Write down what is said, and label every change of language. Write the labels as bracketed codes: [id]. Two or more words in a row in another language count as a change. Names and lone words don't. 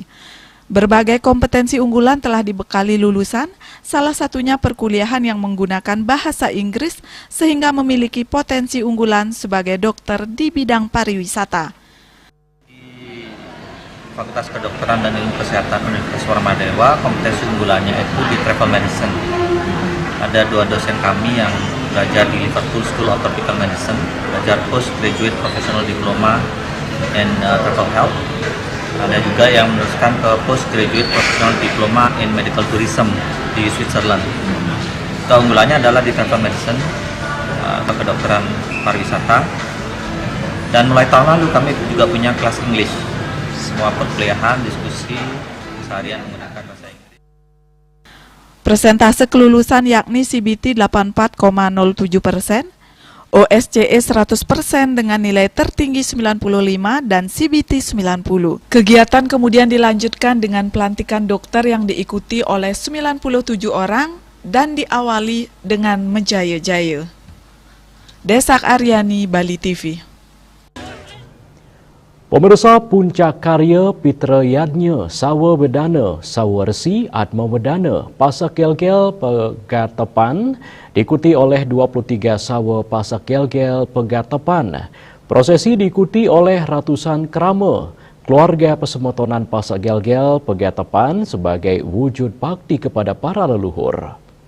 [id] Berbagai kompetensi unggulan telah dibekali lulusan, salah satunya perkuliahan yang menggunakan bahasa Inggris sehingga memiliki potensi unggulan sebagai dokter di bidang pariwisata. Di Fakultas Kedokteran dan Ilmu Kesehatan Universitas Warmadewa, kompetensi unggulannya itu di [en] travel medicine. [id] Ada 2 dosen kami yang belajar di Liverpool School of Tropical Medicine, belajar [en] postgraduate professional diploma in travel health. [id] Ada juga yang meneruskan ke [en] postgraduate professional diploma in medical tourism [id] di Switzerland. Keunggulannya adalah di [en] travel medicine, [id] kedokteran pariwisata. Dan mulai tahun lalu kami juga punya kelas English. Semua perkuliahan, diskusi, seharian menggunakan bahasa Inggris. Persentase kelulusan yakni CBT 84,07%, OSCE 100% dengan nilai tertinggi 95 dan CBT 90. Kegiatan kemudian dilanjutkan dengan pelantikan dokter yang diikuti oleh 97 orang dan diawali dengan menjaya-jaya. Desak Aryani, Bali TV. Pemirsa, puncak karya Pitra Yadnya, Sawa Bedana, Sawa Resi, Atma Bedana, Pasak Gel-Gel Pegatapan, diikuti oleh 23 Sawa Pasak Gel-Gel Pegatapan. Prosesi diikuti oleh ratusan kerama, keluarga pesemotonan Pasak Gel-Gel Pegatapan sebagai wujud bakti kepada para leluhur.